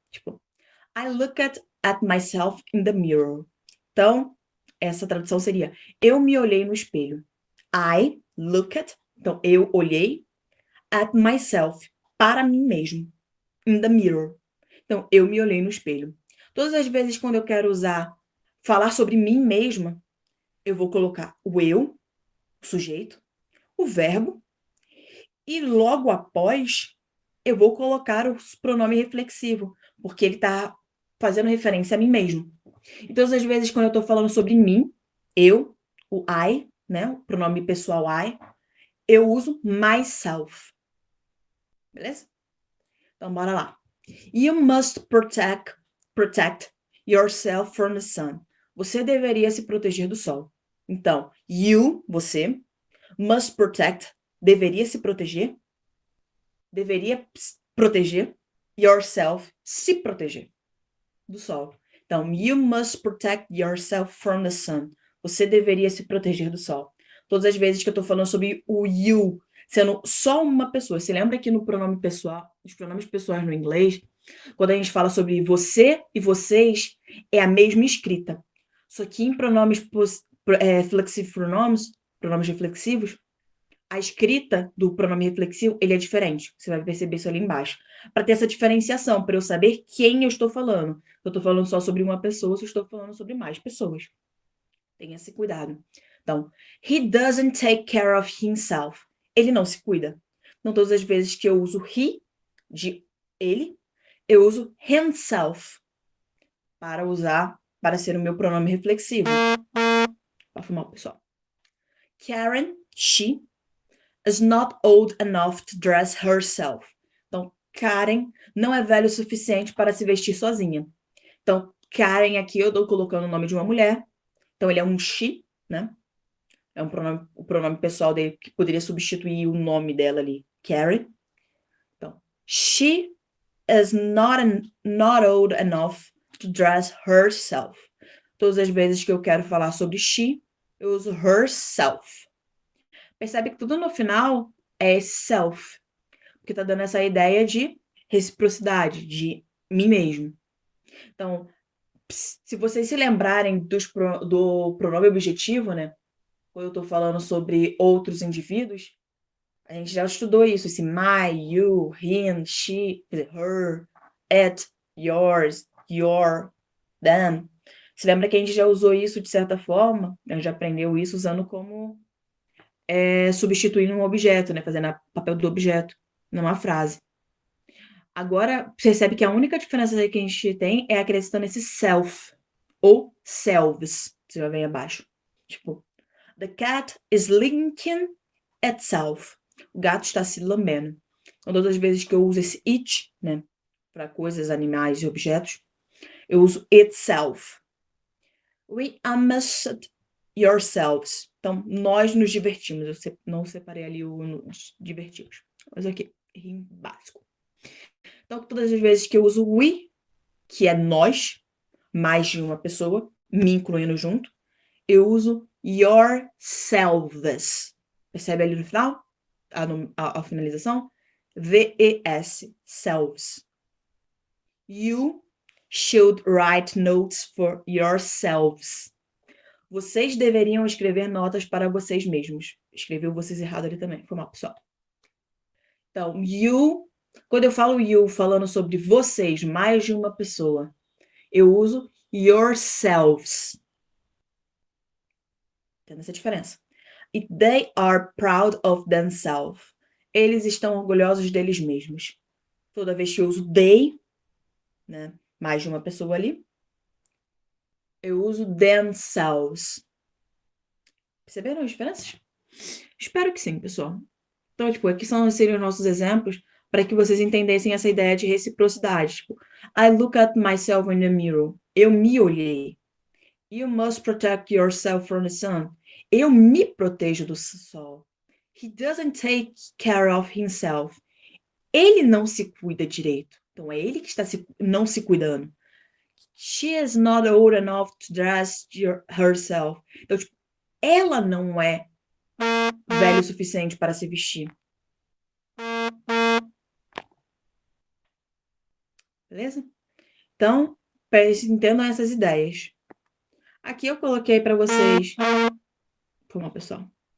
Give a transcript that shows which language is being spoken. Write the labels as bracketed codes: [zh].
[pt] Tipo, [en] I looked at myself in the mirror. [pt] Então, essa tradução seria: eu me olhei no espelho. [en] I looked, [pt] então eu olhei, [en] at myself, [pt] para mim mesmo, [en] in the mirror. [pt] Então, eu me olhei no espelho. Todas as vezes quando eu quero falar sobre mim mesma, eu vou colocar o eu, o sujeito, o verbo, e logo após eu vou colocar o pronome reflexivo, porque ele está fazendo referência a mim mesmo. E todas as vezes quando eu estou falando sobre mim, eu, o [en] I, [pt] né, o pronome pessoal I, eu uso [en] myself. [pt] Beleza? Então, bora lá. [en] You must protect yourself from the sun. [pt] Você deveria se proteger do sol. Então, [en] you, [pt] você, [en] must protect, [pt] deveria se proteger, deveria proteger, [en] yourself, [pt] se proteger do sol. Então, [en] you must protect yourself from the sun. [pt] Você deveria se proteger do sol. Todas as vezes que eu tô falando sobre o [en] you [pt] sendo só uma pessoa. Você lembra que no pronome pessoal, os pronomes pessoais no inglês, quando a gente fala sobre você e vocês, é a mesma escrita. Só que em pronomes flexivos pronomes reflexivos, a escrita do pronome reflexivo, ele é diferente. Você vai perceber isso ali embaixo. Para ter essa diferenciação, para eu saber quem eu estou falando. Eu estou falando só sobre uma pessoa, se eu estou falando sobre mais pessoas. Tenha esse cuidado. Então, [en] he doesn't take care of himself. [pt] Ele não se cuida. Então, todas as vezes que eu uso [en] he, [pt] de ele, eu uso [en] himself [pt] para ser o meu pronome reflexivo. Para formar o pessoal. [en] Karen, she, is not old enough to dress herself. [pt] Então, Karen não é velha o suficiente para se vestir sozinha. Então, Karen aqui eu estou colocando o nome de uma mulher. Então, ele é um [en] she, [pt] né? É o pronome pessoal dele que poderia substituir o nome dela ali, Karen. Então, [en] she is not old enough to dress herself. [pt] Todas as vezes que eu quero falar sobre [en] she, [pt] eu uso [en] herself. [pt] Percebe que tudo no final é self, porque tá dando essa ideia de reciprocidade, de mim mesmo. Então, se vocês se lembrarem do pronome objetivo, né? Quando eu tô falando sobre outros indivíduos, a gente já estudou isso, esse [en] my, you, him, she, her, it, yours, your, them. [pt] Se lembra que a gente já usou isso de certa forma? A gente já aprendeu isso usando como substituindo um objeto, né? Fazendo o papel do objeto numa frase. Agora, percebe que a única diferença que a gente tem é acrescentando esse self ou selves. Você vai ver abaixo. Tipo, [en] the cat is licking itself. [pt] O gato está se lambendo. Então, todas as vezes que eu uso esse [en] it, [pt] né? Para coisas, animais e objetos, eu uso [en] itself. We amazed yourselves. [pt] Então, nós nos divertimos. Eu não separei ali o nos divertimos. Mas aqui, em básico. Então, todas as vezes que eu uso [en] we, [pt] que é nós, mais de uma pessoa, me incluindo junto, eu uso [en] yourselves. [pt] Percebe ali no final? A finalização? V-E-S, selves. [en] You should write notes for yourselves. [pt] Vocês deveriam escrever notas para vocês mesmos. Escreveu vocês errado ali também. Foi mal, pessoal. Então, [en] you, [pt] quando eu falo you, falando sobre vocês, mais de uma pessoa, eu uso [en] yourselves. [pt] Tem essa diferença. E [en] they are proud of themselves. [pt] Eles estão orgulhosos deles mesmos. Toda vez que eu uso [en] they, [pt] né, mais de uma pessoa ali, eu uso [en] themselves. [pt] Perceberam as diferenças? Espero que sim, pessoal. Então, tipo, aqui seriam os nossos exemplos para que vocês entendessem essa ideia de reciprocidade. Tipo, [en] I look at myself in the mirror. [pt] Eu me olhei. [en] You must protect yourself from the sun. [pt] Eu me protejo do sol. [en] He doesn't take care of himself. [pt] Ele não se cuida direito. Então, é ele que está não se cuidando. [en] She is not old enough to dress herself. [pt] Então, tipo, ela não é velho o suficiente para se vestir. Beleza? Então, entendam essas ideias. Aqui eu coloquei para vocês. Vamos lá, pessoal.